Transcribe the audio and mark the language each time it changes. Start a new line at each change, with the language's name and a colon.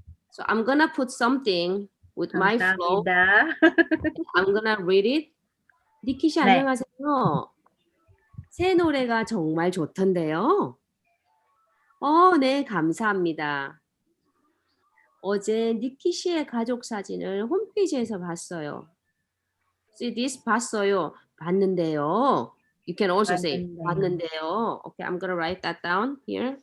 English: So I'm gonna put something with my flow. I'm gonna read it. 니키 씨
Korean: 네. 안녕하세요. 새 노래가 정말 좋던데요. 네, 감사합니다. 어제 니키 씨의 가족 사진을 홈페이지에서 봤어요.
English: See this
Korean: 봤어요. 봤는데요.
English: You can also say
Korean: 봤는데요.
English: Okay, I'm gonna write that down here.